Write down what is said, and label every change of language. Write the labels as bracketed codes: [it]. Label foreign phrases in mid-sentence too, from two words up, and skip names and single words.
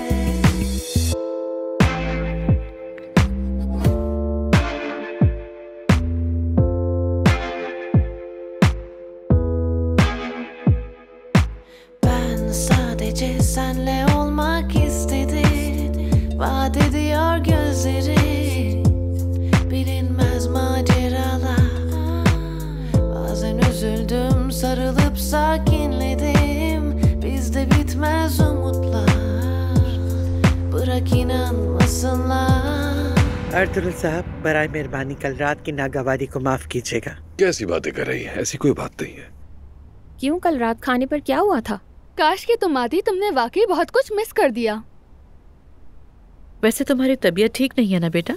[tr] Ben sadece senle olmak istedim, vaat ediyor gözleri, bilinmez maceralar. Bazen üzüldüm, sarılıp sakinledim, bizde bitmez umutlar. Bırak inanmasınlar. [ur] ارطغرل صاحب، برائے مہربانی کل رات کی ناگواری کو معاف کیجیے گا. کیسی باتیں کر رہی ہیں؟ ایسی کوئی بات نہیں ہے. کیوں، کل رات کھانے پر کیا ہوا تھا? کاش کہ تم آتی، تم نے واقعی بہت کچھ مس کر دیا. ویسے تمہاری طبیعت ٹھیک نہیں ہے نا بیٹا?